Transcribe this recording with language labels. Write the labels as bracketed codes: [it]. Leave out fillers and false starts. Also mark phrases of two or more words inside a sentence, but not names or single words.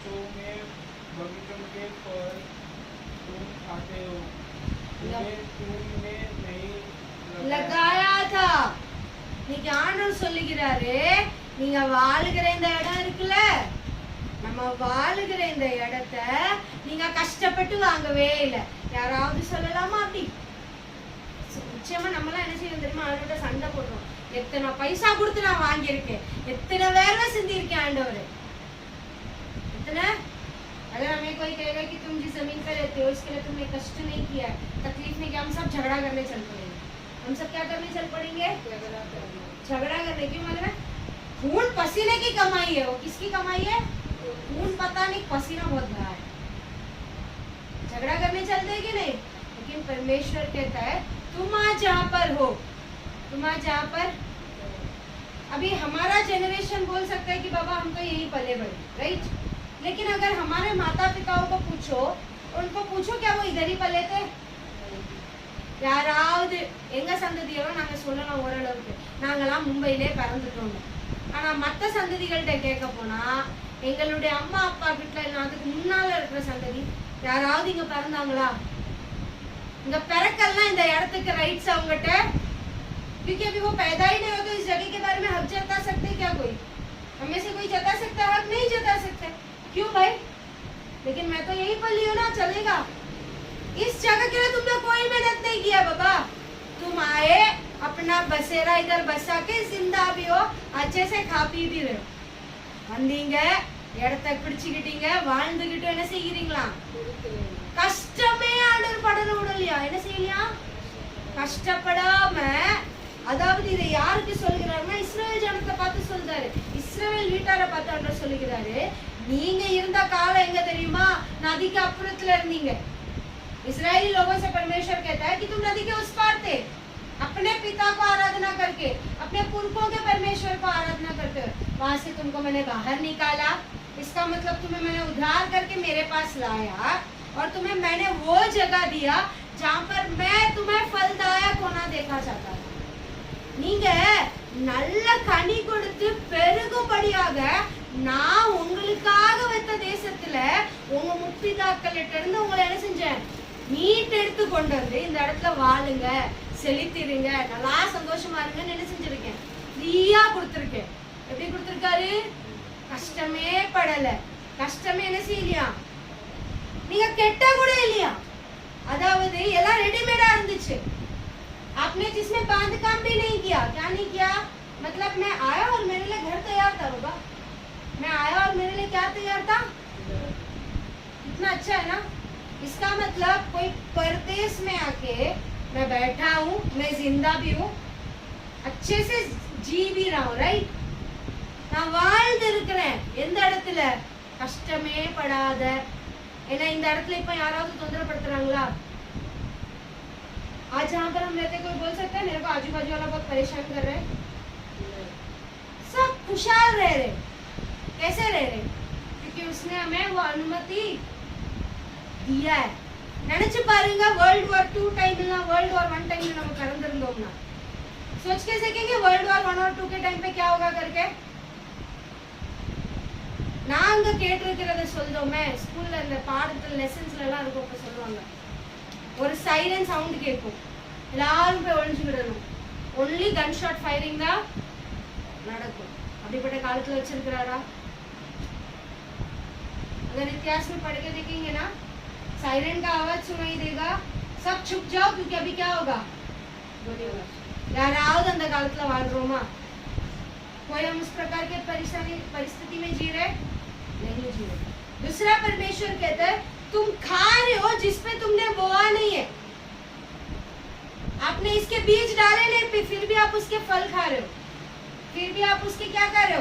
[hi] में बगीचों के फल तुम खाते हो, उन्हें तुमने नहीं लगाया था. [ta] நீங்க ஆண்டவர் சொல்லுகிறாரு, நீங்க வாழுகிற இந்த இடம் இருக்குல்ல, நம்ம வாழுகிற இந்த இடத்தை நீங்க கஷ்டப்பட்டு வாங்கவே இல்லை. யாராவது சொல்லலாமா அப்படி? நிச்சயமா நம்மளாம் என்ன செய்வோம் தெரியுமா? ஆண்டவர்கிட்ட சண்டை போடுறோம். எத்தனை பைசா கொடுத்து நான் வாங்கியிருக்கேன், எத்தனை வேலை செஞ்சிருக்கேன் ஆண்டவர், [hi] इतना अगर हमें कोई कहेगा कि तुम जिस जमीन पर रहते हो इसके लिए तुमने कष्ट नहीं किया है, तकलीफ में क्या हम सब झगड़ा करने चल पड़ेंगे. हम सब क्या करने चल पड़ेंगे? झगड़ा करने. क्यों? मतलब खून पसीने की कमाई है. वो किसकी कमाई है? खून पता नहीं, पसीना बहुत बहा है. झगड़ा करने चलते हैं कि नहीं? लेकिन परमेश्वर कहता है तुम आज जहाँ पर हो, तुम आज जहाँ पर, अभी हमारा जनरेशन बोल सकता है कि बाबा हम तो यही पले बड़े, राइट? लेकिन अगर हमारे माता पिताओं को पूछो, उनको पूछो क्या वो इधर ही पले थे? [ta] யாராவது எங்க சந்ததியெல்லாம் நாங்க சொல்லலாம் ஓரளவுக்கு நாங்கெல்லாம் மும்பையிலே பிறந்துட்டோம். ஆனா மற்ற சந்ததிகள்கிட்ட கேட்க போனா எங்களுடைய அம்மா அப்பா வீட்டுல இல்லை அதுக்கு முன்னால இருக்கிற சந்ததி யாராவது இங்க பிறந்தாங்களா? இங்க பிறக்கெல்லாம் இந்த இடத்துக்கு ரைட்ஸ் அவங்ககிட்ட, [hi] क्योंकि अभी वो पैदा ही नहीं हो तो इस जगह के बारे में हक जता सकते क्या? कोई हमें से कोई जता सकता? हक नहीं जता सकते. क्यों भाई? लेकिन मैं तो यही पली हूँ ना, चलेगा. इस जगह के लिए तुमने कोई मेहनत नहीं किया बाबा. तुम आए अपना बसेरा इधर बसा के जिंदा भी हो, अच्छे से खा पी भी रहे हो. [ta] வந்தீங்க, இடத்தை பிடிச்சுக்கிட்டீங்க, வாழ்ந்துகிட்டு என்ன செய்கிறீங்களா? கஷ்டமே ஆண்டவர் படர விடலையா? என்ன செய்யலையா? கஷ்டப்படாம, அதாவது இதை யாருக்கு சொல்லுகிறாருன்னா இஸ்ரவேல் ஜனத்தை பார்த்து சொல்றாரு. இஸ்ரவேல் வீட்டாரை பார்த்து ஆண்டவர் சொல்லுகிறாரு, நீங்க இருந்த காலம் எங்க தெரியுமா? நதிக்கு அப்புறத்துல இருந்தீங்க. [hi] इस्राएली लोगों से परमेश्वर कहता है कि तुम नदी के उस पार थे, अपने पिता को आराधना करके, अपने पुरखों के परमेश्वर को आराधना करते हुए. वहां से तुमको मैंने बाहर निकाला. इसका मतलब तुम्हें मैंने उद्धार करके मेरे पास लाया और तुम्हें मैंने वो जगह दिया जहाँ पर मैं तुम्हें फलदायक होना देखा चाहता था. [ta] நீங்க நல்ல கனி கொடுத்து பெருகும்படியாக நான் உங்களுக்காக வைத்த தேசத்துல உங்க முற்பிதாக்கள்கிட்ட இருந்து உங்களை என்ன செஞ்சேன்? மீட் எடுத்து கொண்டு வந்து இந்த இடத்துல வாழுங்க, செழித்திருங்க, நல்லா சந்தோஷமா இருங்கன்னு என்ன செஞ்சிருக்கேன்? ஃப்ரீயா கொடுத்துருக்கேன். எப்படி கொடுத்துருக்காரு? கஷ்டமே படல. கஷ்டமே என்ன செய்யலையா? நீங்க கெட்ட கூட இல்லையா? அதாவது எல்லாம் ரெடிமேடா இருந்துச்சு. [hi] आपने जिसमें बांध काम भी नहीं किया. क्या नहीं किया? मतलब मैं आया और मेरे लिए घर तैयार था बाबा. मैं आया और मेरे लिए क्या तैयार था? इतना अच्छा है ना. इसका मतलब कोई परदेश में आके मैं बैठा हूँ, मैं जिंदा भी हूँ, अच्छे से जी भी रहा हूँ, राइट? [ta] நான் வாழ்ந்து இருக்கிறேன். எந்த இடத்துல? கஷ்டமே படாத. ஏன்னா இந்த இடத்துல இப்ப யாராவது தொந்தரப்படுத்துறாங்களா? [hi] आज जहाँ पर हम रहते कोई बोल सकता है मेरे को आजू बाजू वाला बहुत परेशान कर रहे हैं? सब खुशहाल रह रहे. कैसे रह रहे? क्योंकि उसने हमें वो अनुमति दिया है. [ta] நினைச்சு பாருங்க, World War II டைம்ல, World War I டைம்ல நம்ம பிறந்திருந்தோம்னா [hi] सोच के सकेंगे World War I और II के टाइम पे क्या होगा करके? [ta] நாங்க கேட்டிருக்கிறத சொல்றோமே, ஸ்கூல்ல இந்த பாடத்துல லெசன்ஸ்ல எல்லாம் இருக்கும். இப்ப சொல்லுவாங்க ஒரு சைரன் சவுண்ட் கேட்கும், எல்லாரும் போய் ஒளிஞ்சுக்கிடணும். [en] only gun shot firing [ta] தான் நடக்கும். அப்படிப்பட்ட காலத்துல வச்சிருக்கிறாரா? [hi] अगर इतिहास में पढ़ के देखेंगे ना, सायरन का आवाज सुनाई देगा, सब छुप जाओ क्योंकि अभी क्या होगा? [ta] गोलीबार. याराவது அந்த காலத்துல வாழ்றோமா? [hi] कोई हम उस प्रकार के परिस्थिति में जी रहे नहीं जी रहे. दूसरा परमेश्वर कहता है तुम खा रहे हो जिसपे तुमने बोआ नहीं है. आपने इसके बीज डाले नहीं, फिर भी आप उसके फल खा रहे हो. फिर भी आप उसके क्या कर रहे हो?